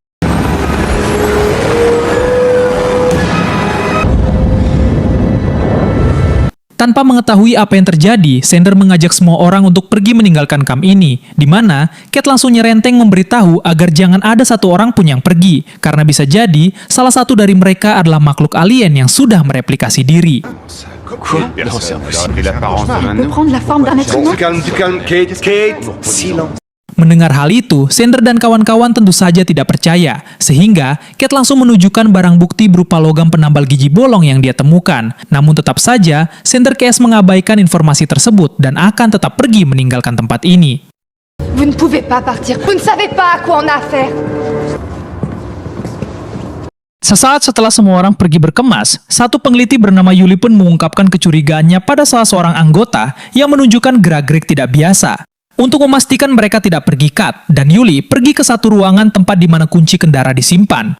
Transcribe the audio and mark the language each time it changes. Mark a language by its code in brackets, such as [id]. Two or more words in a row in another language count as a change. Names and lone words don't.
[id] Tanpa mengetahui apa yang terjadi, Sander mengajak semua orang untuk pergi meninggalkan kamp ini, di mana Cat langsung nyerenteng memberitahu agar jangan ada satu orang pun yang pergi, karena bisa jadi salah satu dari mereka adalah makhluk alien yang sudah mereplikasi diri. [fr] Quoi? Non, c'est impossible. Il peut prendre la forme d'un être humain? Du calme, Kate, silence. [id] Mendengar hal itu, Sander dan kawan-kawan tentu saja tidak percaya, sehingga Cat langsung menunjukkan barang bukti berupa logam penambal gigi bolong yang dia temukan. Namun tetap saja, Sander Case mengabaikan informasi tersebut dan akan tetap pergi meninggalkan tempat ini. [fr] Vous ne pouvez pas partir. Vous ne savez pas à quoi on a affaire. [id] Sesaat setelah semua orang pergi berkemas, satu peneliti bernama Yuli pun mengungkapkan kecurigaannya pada salah seorang anggota yang menunjukkan gerak-gerik tidak biasa. Untuk memastikan mereka tidak pergi Kat, dan Yuli pergi ke satu ruangan tempat di mana kunci kendara disimpan.